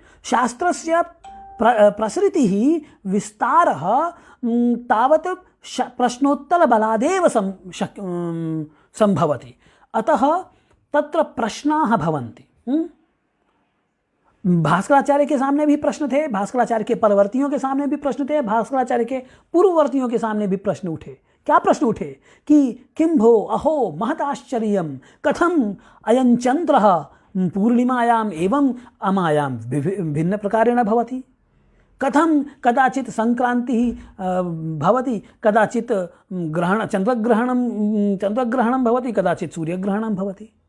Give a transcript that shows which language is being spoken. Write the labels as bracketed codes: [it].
[sa] शास्त्रस्य प्रसृतिः विस्तारः तावत् प्रश्नोत्तरबलादेव संभवति। अतः तत्र प्रश्नाः भवन्ति। [hi] भास्कराचार्य के सामने भी प्रश्न थे, भास्कराचार्य के परवर्तियों के सामने भी प्रश्न थे, भास्कराचार्य के पूर्ववर्तियों के सामने भी प्रश्न उठे। क्या प्रश्न उठे कि [sa] किं भो अहो महदाश्चर्यं कथम अयं चंद्रः पूर्णिमायाम् एवं अमायां भिन्न प्रकारेण भवति, कथम कदाचित् संक्रांतिः भवति, कदाचित् चंद्रग्रहणं भवति, कदाचित् सूर्यग्रहणं भवति।